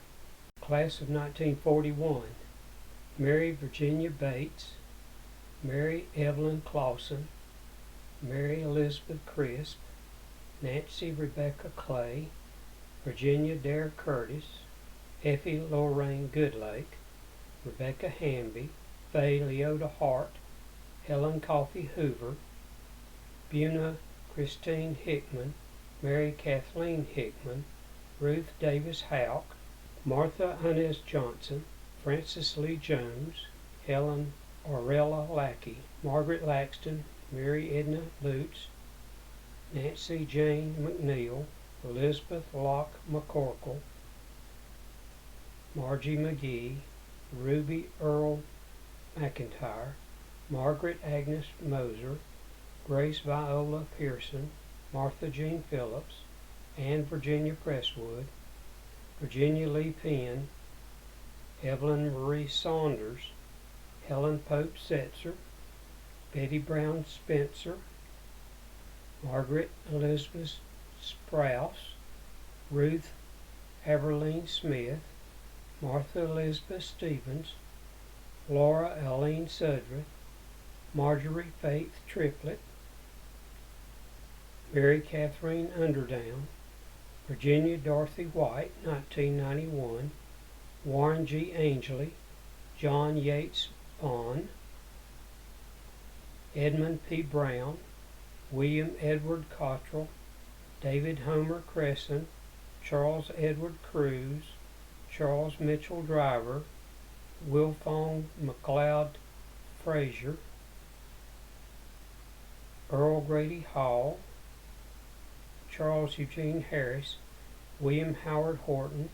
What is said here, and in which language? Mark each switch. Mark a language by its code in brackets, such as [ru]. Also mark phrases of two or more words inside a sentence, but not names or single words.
[en] Class of 1941: Mary Virginia Bates, Mary Evelyn Clausen, Mary Elizabeth Crisp, Nancy Rebecca Clay, Virginia Dare Curtis, Effie Lorraine Goodlake, Rebecca Hamby, Faye Leota Hart, Helen Coffey Hoover, Buna Christine Hickman, Mary Kathleen Hickman, Ruth Davis Houck, Martha Inez Johnson, Frances Lee Jones, Helen Orella Lackey, Margaret Laxton, Mary Edna Lutz, Nancy Jane McNeil, Elizabeth Locke McCorkle, Margie McGee, Ruby Earl McIntyre, Margaret Agnes Moser, Grace Viola Pearson, Martha Jean Phillips, Anne Virginia Presswood, Virginia Lee Penn, Evelyn Marie Saunders, Helen Pope Setzer, Betty Brown Spencer, Margaret Elizabeth Sprouse, Ruth Everline Smith, Martha Elizabeth Stevens, Laura Eileen Sudrath, Marjorie Faith Triplett, Mary Catherine Underdown, Virginia Dorothy White, 1991, Warren G. Angley, John Yates Bond, Edmund P. Brown, William Edward Cottrell, David Homer Crescent, Charles Edward Cruz, Charles Mitchell Driver, Wilfong McLeod Frazier, Earl Grady Hall, Charles Eugene Harris, William Howard Horton,